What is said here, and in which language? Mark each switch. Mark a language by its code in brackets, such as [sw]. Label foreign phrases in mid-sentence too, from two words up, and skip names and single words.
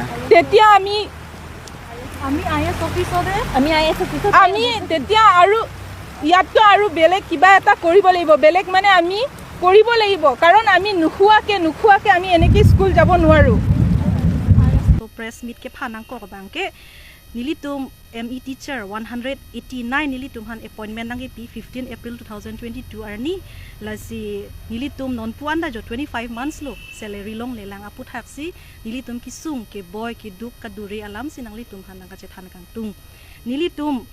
[as] তেতিয়া আমি তেতিয়া আৰু ইয়াতকৈ আৰু বেলেগ কিবা এটা কৰিব লাগিব বেলেগ মানে আমি কৰিব লাগিব কাৰণ আমি নোখোৱাকৈ আমি এনেকৈ স্কুল যাব নোৱাৰোঁ [mjw] প্ৰেছ মিটকে ফানাংক বাংকে Nilitum [en] ME teacher [mjw] 189 nilitum han appointment nangi P 15 April 2022 arni lasi nilitum non puanda jo 25 months lo salary long lelang aput haksi nilitum kisung ke boy ke duk kaduri alam sinang litum han nang kacethan kang tung nilitum